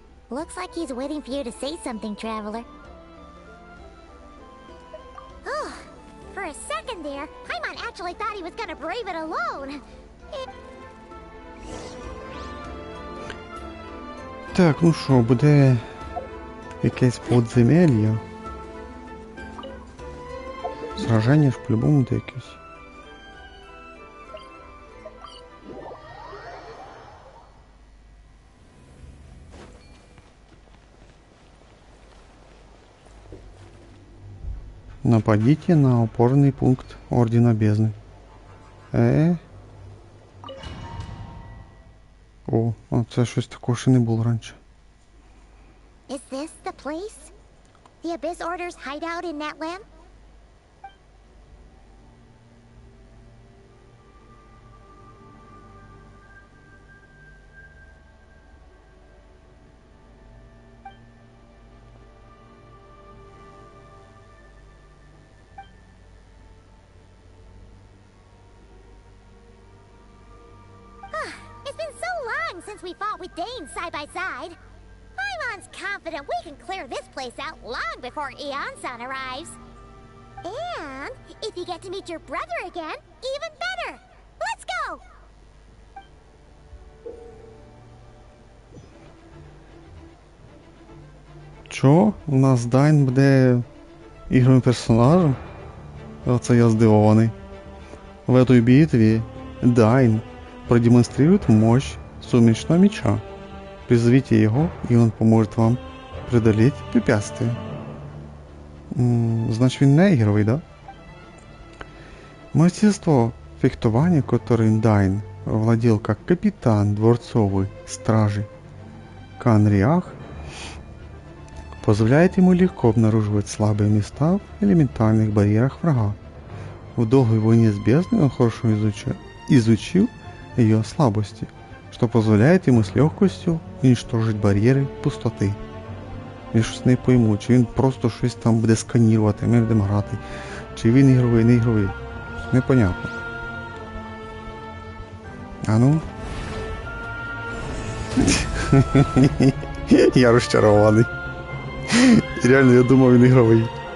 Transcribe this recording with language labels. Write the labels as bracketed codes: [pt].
[en] Looks like he's waiting for you to say something, Traveler. Oh, for a second there, Paimon actually thought he was gonna brave it alone. [uk] Так, ну що, буде якесь подземелля. Сраження ж по-любому буде якесь. [ru] Нападите на опорный пункт Ордена Бездны. [uk] О, а це щось такого ще не було раніше. [en] Is this the place? The Abyss Order's hideout in Natlan? It's been so long since we fought with Dane side by side. Paimon's confident we can clear this place out long before Eon-san arrives. And if you get to meet your brother again, even better. Let's go! [ru] Чо? [uk] У нас Дайн буде ігровим персонажем? Оце я здивований. [ru] В этой битве Дайн продемонстрирует мощь сумеречного меча. Призовите его, и он поможет вам преодолеть препятствия. [uk] Значит, він не ігровий, да? [ru] Мастерство фехтования, которым Дайн владел как капитан дворцовой стражи Канриах, позволяет ему легко обнаруживать слабые места в элементарных барьерах врага. В долгой войне с бездной он хорошо изучил ее слабости, что позволяет ему с легкостью уничтожить [uk] бар'єри пустоти. Я щось не пойму, чи він просто щось там буде сканірувати, ми будемо грати, чи він ігровий, не ігровий. Непонятно. А ну? Я розчарований. Реально, я думав, він ігровий.